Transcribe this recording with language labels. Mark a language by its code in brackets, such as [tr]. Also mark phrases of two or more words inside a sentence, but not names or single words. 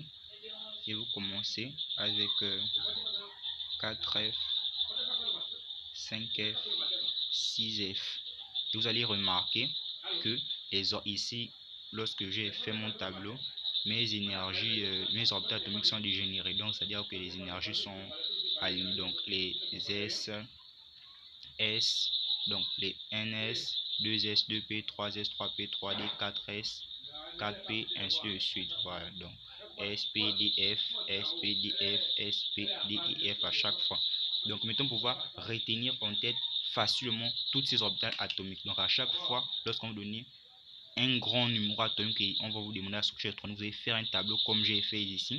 [fr] Et vous commencez avec 4F, 5F, 6F. Et vous allez remarquer que ici, lorsque j'ai fait mon tableau, mes énergies, mes orbitales atomiques sont dégénérées. Donc, c'est-à-dire que les énergies sont alignées. Donc, les S, donc les NS, 2S, 2P, 3S, 3P, 3D, 4S, 4P, ainsi de suite. Voilà, donc SPDF, SPDF, SPDEF à chaque fois. Donc maintenant, pouvoir retenir en tête facilement toutes ces orbitales atomiques. Donc à chaque fois, lorsqu'on vous donne un grand numéro atomique et on va vous demander la structure électronique, vous allez faire un tableau comme j'ai fait ici.